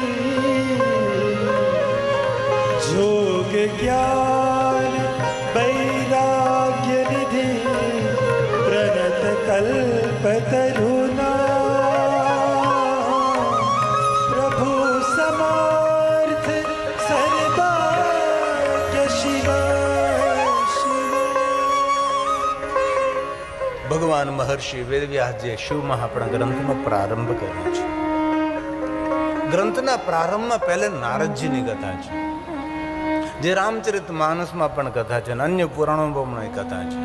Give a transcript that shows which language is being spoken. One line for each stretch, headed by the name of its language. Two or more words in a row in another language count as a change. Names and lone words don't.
Awadhi: जोग ज्ञान वैराग्य निधि, प्रणत कल्पतरुना, प्रभु समर्थ सर्वज्ञ शिव.
Gujarati: ભગવાન મહર્ષિ વેદવ્યાસજીએ શિવમાં આપણા ગ્રંથનો પ્રારંભ કર્યો છે. ગ્રંથના પ્રારંભમાં પહેલે નારદજીની કથા છે, જે રામચરિત માનસમાં પણ કથા છે અને અન્ય પુરાણોમાં પણ કથા છે.